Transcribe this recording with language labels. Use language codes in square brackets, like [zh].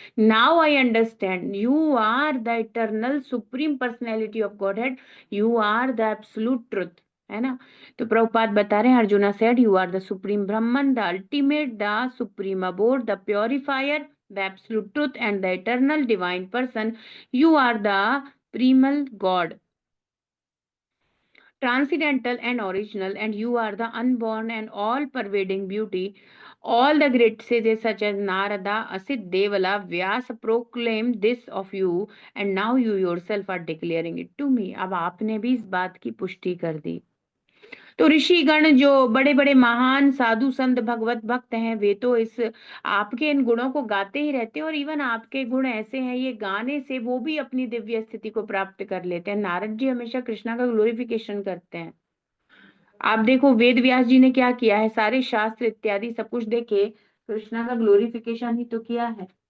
[en] now I understand, you are the eternal supreme personality of godhead, you are the absolute truth, [hi] है ना। तो प्रभुपाद बता रहे हैं, [en] Arjuna said you are the supreme Brahman, the ultimate, the supreme abode, the purifier, the absolute truth and the eternal divine person. You are the primal God, transcendental and original, and you are the unborn and all pervading beauty. All the great sages such as Narada, Asit, Devala, Vyasa proclaim this of you, and now you yourself are declaring it to me. [hi] अब आपने भी इस बात की पुष्टि कर दी। तो ऋषिगण जो बड़े बड़े महान साधु संत भगवत भक्त हैं, वे तो इस आपके इन गुणों को गाते ही रहते हैं। और इवन आपके गुण ऐसे हैं, ये गाने से वो भी अपनी दिव्य स्थिति को प्राप्त कर लेते हैं। नारद जी हमेशा कृष्णा का ग्लोरिफिकेशन करते हैं। आप देखो वेद व्यास जी ने क्या किया है, सारे शास्त्र इत्यादि सब कुछ देखे, कृष्णा का ग्लोरिफिकेशन ही तो किया है।